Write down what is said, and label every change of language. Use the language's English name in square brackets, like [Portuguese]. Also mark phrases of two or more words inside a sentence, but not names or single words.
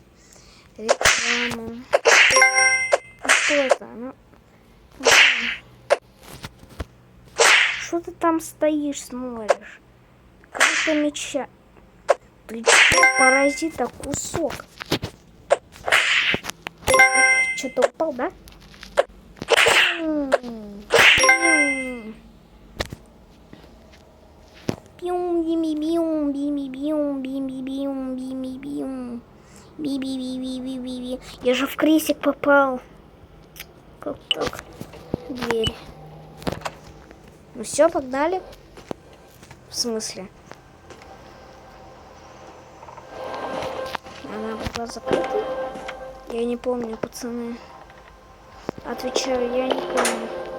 [Russian] Рекламу. А что это? Ну... Что ты там стоишь, смотришь? Как-то меча. Ты что, паразита, кусок? Что-то упал, да? Пиум, бими-биум, бими-биум, бими-биум, бими-биум. Би-би-би-би-би-би. Я же в крестик попал. Как так? Дверь. Ну все, погнали. В смысле? Она была закрыта? Я не помню, пацаны. Отвечаю, я не помню.